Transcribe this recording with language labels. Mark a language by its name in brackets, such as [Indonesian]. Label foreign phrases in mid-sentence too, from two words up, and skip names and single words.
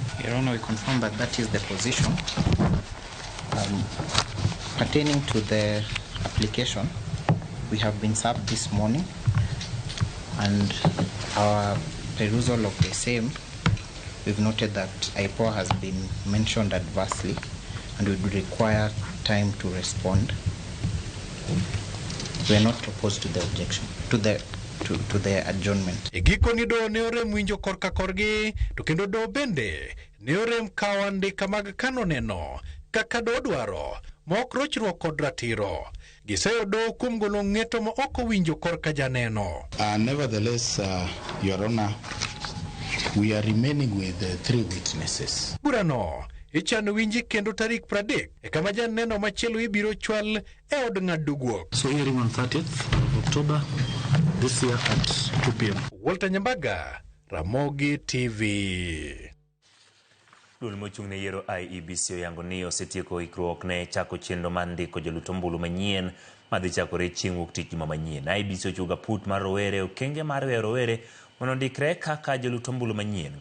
[English] Your Honor, we confirm that that is the position. Pertaining to the application, we have been served this morning, and our perusal of the same, we've noted that IPOA has been mentioned adversely, and we would require time to respond. We are not opposed to the objection, to the adjournment. [Luo (Kenya and Tanzania)] Giko ni do ne orem winjo korka korgi, to kendo do bende ne orem kawo andika mag kano neno kaka do dwaro mok rochruok kod ratiro. Giseyo do kuom golo ng'eto ma ok owinjo korka janeno. [English] Nevertheless, Your Honor, we are remaining with 3 witnesses. [Luo (Kenya and Tanzania)] Burano ichano winji kendo tarik 30 e kama janeno machielo ibiro chwal e od ng'ado guok. [English] So hearing on 30th of October this year at 2 p.m. Walter Nyambaga, Ramogi TV. [Luo (Kenya and Tanzania)] Duol mochung' ne yiero IEBC oyango ni osetieko ikruok ne chako chenro mar ndiko joluto ombulu manyien madhi chakore chieng' wuok tich juma manyien. IEBC ochuga put mar rowere okenge mar weyo rowere mondo ndikre kaka joluto ombulu manyien.